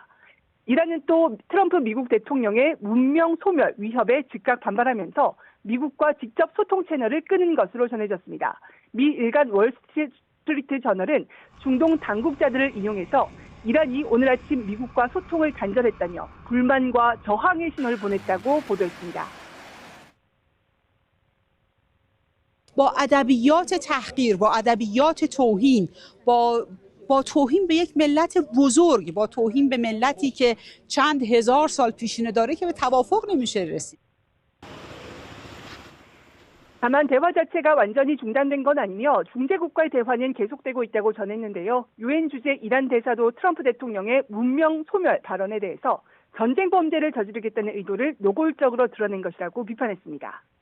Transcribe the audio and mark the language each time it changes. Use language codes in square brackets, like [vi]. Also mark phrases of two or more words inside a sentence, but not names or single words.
[ko] 이란은 또 트럼프 미국 대통령의 문명 소멸 위협에 즉각 반발하면서 미국과 직접 소통 채널을 끊은 것으로 전해졌습니다. 미 일간 월스트리트 저널은 중동 당국자들을 인용해서 이란이 오늘 아침 미국과 소통을 단절했다며 불만과 저항의 신호를 보냈다고 보도했습니다. [fa] با ادبیات تحقیر، با ادبیات توهین، با توهین به یک ملت بزرگ، با توهین به ملتی که چند هزار سال پیشینه داره که به توافق نمیشه رسید. [ko] 다만 대화 자체가 완전히 중단된 건 아니며 중재국과의 대화는 계속되고 있다고 전했는데요. 유엔 주재 이란 대사도 트럼프 대통령의 문명 소멸 발언에 대해서 전쟁 범죄를 저지르겠다는 의도를 노골적으로 드러낸 것이라고 비판했습니다.